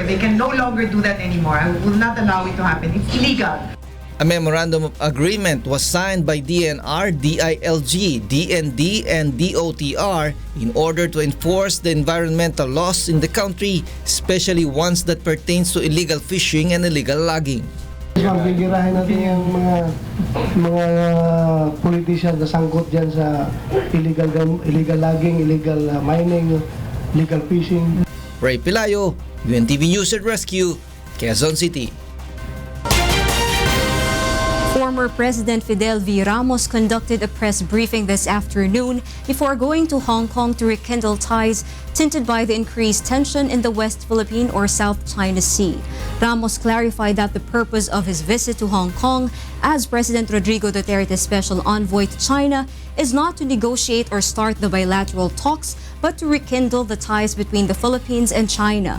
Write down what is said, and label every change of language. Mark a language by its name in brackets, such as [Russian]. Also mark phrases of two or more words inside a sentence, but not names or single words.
[English] They can no longer do that anymore. I will not allow it to happen. It's illegal. A memorandum of agreement was signed by DNR, DILG, DND, and DOTR in order to enforce the environmental laws in the country, especially ones that pertains to illegal fishing and illegal logging. [Filipino] Bigirahin natin yung mga politicians na sangkot dyan sa [English] illegal logging, illegal mining, illegal fishing. Ray Pilayo, UNTV News and Rescue, Quezon City. Former President Fidel V. Ramos conducted a press briefing this afternoon before going to Hong Kong to rekindle ties tinted by the increased tension in the West Philippine or South China Sea. Ramos clarified that the purpose of his visit to Hong Kong as President Rodrigo Duterte's special envoy to China is not to negotiate or start the bilateral talks, but to rekindle the ties between the Philippines and China.